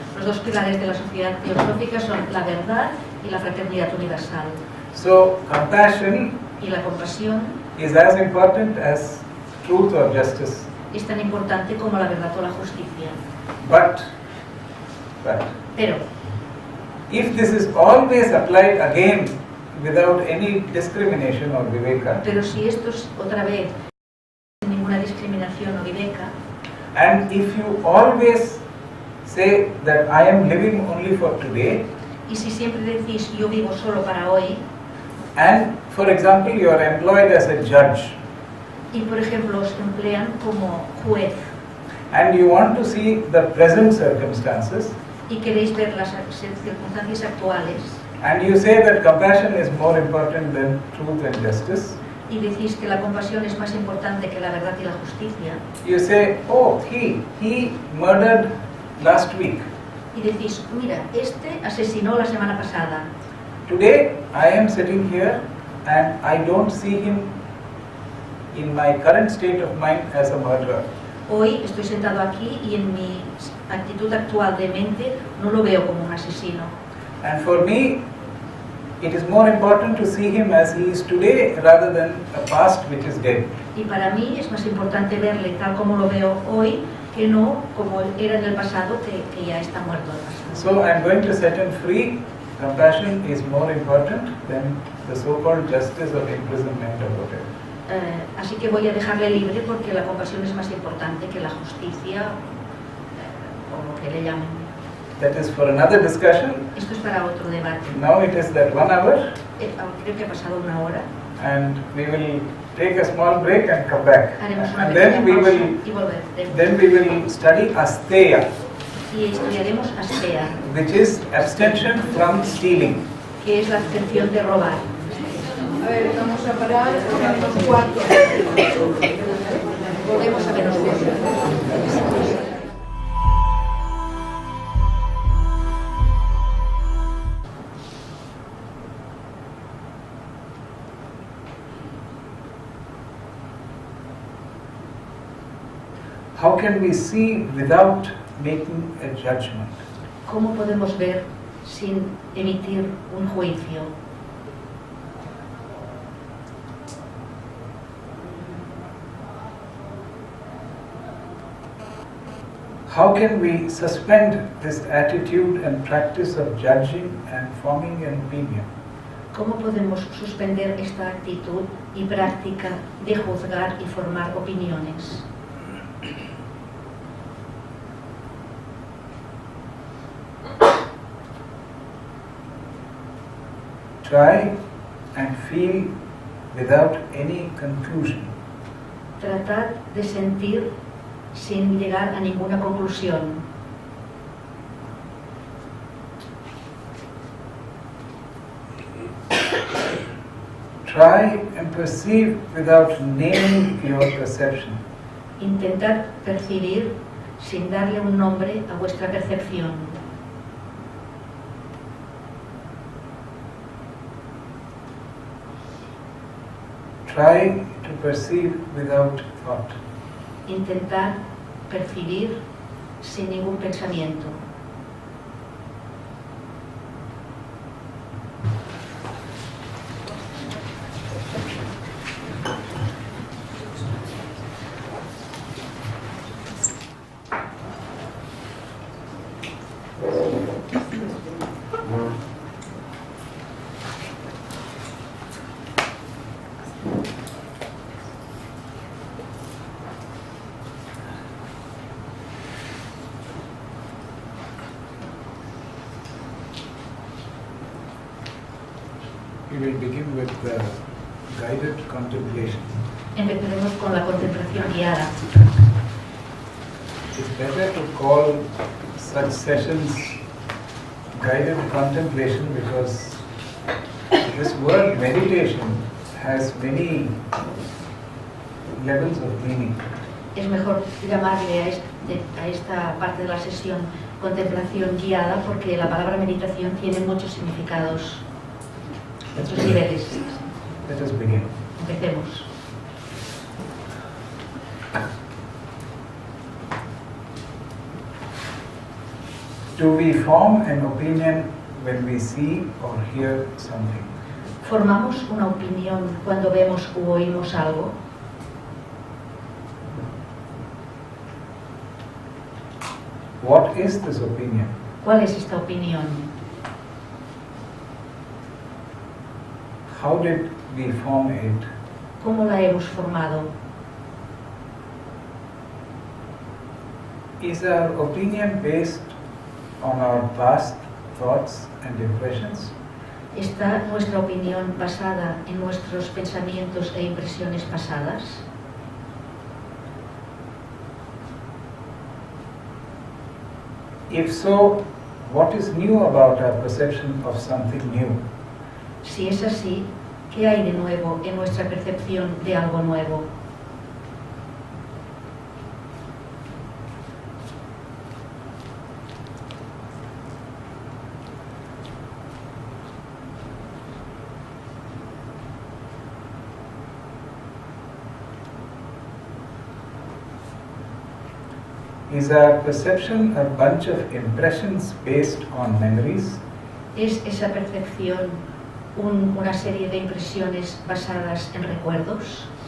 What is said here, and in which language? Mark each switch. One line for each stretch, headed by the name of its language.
Spanish: Los dos pilares de la sociedad teosófica son la verdad y la fraternidad universal.
English: So compassion
Spanish: Y la compasión
English: is as important as truth or justice.
Spanish: es tan importante como la verdad o la justicia.
English: But
Spanish: Pero
English: if this is always applied again without any discrimination or viveka,
Spanish: Pero si esto es otra vez sin ninguna discriminación o viveka,
English: and if you always say that I am living only for today,
Spanish: y si siempre decís yo vivo solo para hoy,
English: and for example you are employed as a judge,
Spanish: y por ejemplo os emplean como juez,
English: and you want to see the present circumstances,
Spanish: y queréis ver las circunstancias actuales,
English: and you say that compassion is more important than truth and justice,
Spanish: y decís que la compasión es más importante que la verdad y la justicia,
English: you say, oh, he murdered last week.
Spanish: y decís, mira, este asesinó la semana pasada,
English: Today I am sitting here and I don't see him in my current state of mind as a murderer.
Spanish: hoy estoy sentado aquí y en mi actitud actual de mente no lo veo como un asesino.
English: And for me, it is more important to see him as he is today rather than a past which is dead.
Spanish: Y para mí es más importante verle tal como lo veo hoy que no como era en el pasado que ya está muerto el pasado.
English: So I am going to set him free. Compassion is more important than the so-called justice or imprisonment or whatever.
Spanish: Así que voy a dejarle libre porque la compasión es más importante que la justicia o lo que le llamen.
English: That is for another discussion.
Spanish: Esto es para otro debate.
English: Now it is that 1 hour
Spanish: Creo que ha pasado 1 hora.
English: and we will take a small break and come back.
Spanish: Haremos una
English: And
Spanish: pequeña
English: then we
Spanish: pausa
English: will
Spanish: y volveremos.
English: Then we will study asteya,
Spanish: Y estudiaremos astea,
English: which is abstention from stealing.
Spanish: que es la abstención de robar. A ver, vamos a parar en los cuartos. Volvemos a menos 10.
English: How can we see without making a judgment?
Spanish: ¿Cómo podemos ver sin emitir un juicio?
English: How can we suspend this attitude and practice of judging and forming an opinion?
Spanish: ¿Cómo podemos suspender esta actitud y práctica de juzgar y formar opiniones?
English: Try and feel without any conclusion.
Spanish: Tratar de sentir sin llegar a ninguna conclusión.
English: Try and perceive without naming your perception.
Spanish: Intentar percibir sin darle un nombre a vuestra percepción.
English: try to perceive without thought.
Spanish: Intentar percibir sin ningún pensamiento.
English: We will begin with the guided contemplation.
Spanish: Empezaremos con la contemplación guiada.
English: It's better to call such sessions guided contemplation because this word meditation has many levels of meaning.
Spanish: Es mejor llamarle a esta parte de la sesión contemplación guiada porque la palabra meditación tiene muchos significados, muchos niveles.
English: Let us begin.
Spanish: Empecemos.
English: Do we form an opinion when we see or hear something?
Spanish: ¿Formamos una opinión cuando vemos u oímos algo?
English: What is this opinion?
Spanish: ¿Cuál es esta opinión?
English: How did we form it?
Spanish: ¿Cómo la hemos formado?
English: Is our opinion based on our past thoughts and impressions?
Spanish: ¿Está nuestra opinión basada en nuestros pensamientos e impresiones pasadas?
English: If so, what is new about our perception of something new?
Spanish: Si es así, ¿qué hay de nuevo en nuestra percepción de algo nuevo?
English: Is our perception a bunch of impressions based on memories?
Spanish: ¿Es esa percepción una serie de impresiones basadas en recuerdos?